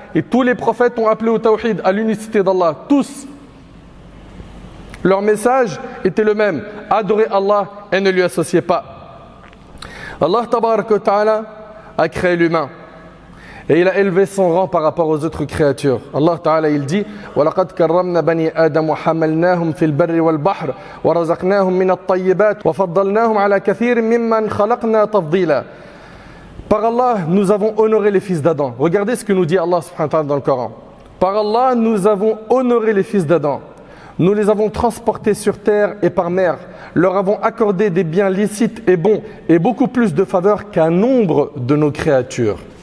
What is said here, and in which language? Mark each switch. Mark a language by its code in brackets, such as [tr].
[fr] Et tous les prophètes ont appelé au tawhid, à l'unicité d'Allah. Tous. Leur message était le même. Adorez Allah et ne lui associez pas. Allah tabaraka wa ta'ala a créé l'humain. Et il a élevé son rang par rapport aux autres créatures. [ar] Allah Ta'ala [fr] il dit [ar] وَلَقَدْ كَرَّمْنَا بَنِي آدَمَ وَحَمَلْنَاهُمْ فِي الْبَرِّ وَالْبَحْرِ وَرَزَقْنَاهُمْ مِنَ الطَّيِّبَاتِ وَفَضَّلْنَاهُمْ عَلَى كَثِيرٍ مِمَّنْ خَلَقْنَا تَفْضِيلًا. [fr] Par Allah, nous avons honoré les fils d'Adam. Regardez ce que nous dit Allah subhanahu wa ta'ala dans le Coran. Par Allah, nous avons honoré les fils d'Adam. Nous les avons transportés sur terre et par mer. Leur avons accordé des biens licites et bons et beaucoup plus de faveurs qu'un nombre de nos créatures.